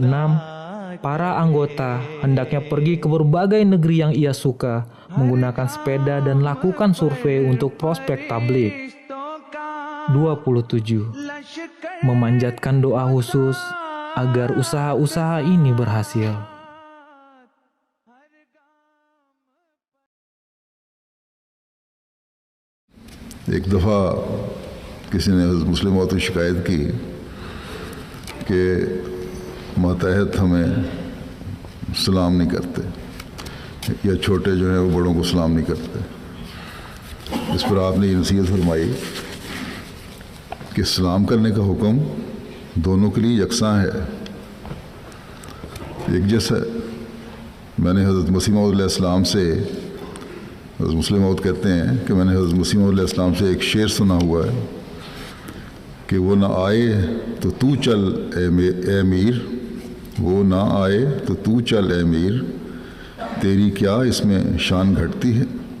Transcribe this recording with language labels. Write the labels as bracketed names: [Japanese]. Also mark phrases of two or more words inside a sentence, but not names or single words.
[Indonesian] Para anggota hendaknya pergi ke berbagai negeri yang ia suka, menggunakan sepeda dan lakukan survei untuk prospek tablik. 27. Memanjatkan doa khusus agar usaha-usaha ini berhasil. [Urdu] ایک دفعہ کسی نے مسلموں کو شکایت کی کہ ماتحت ہمیں سلام نہیں کرتے, یا چھوٹے جو ہیں وہ بڑوں کو سلام نہیں کرتے. اس پر آپ نے یہ نصیحت فرمائی کہ سلام کرنے کا حکم دونوں کے لیے یکساں ہے، ایک جیسا. میں نے حضرت مسیح موعود علیہ السلام سے، حضرت مسلم موعود کہتے ہیں کہ میں نے حضرت مسیح موعود علیہ السلام سے ایک شعر سنا ہوا ہے کہ وہ نہ آئے تو تو چل اے امیر، وہ نہ آئے تو تو چل اے امیر، تیری کیا اس میں شان گھٹتی ہے.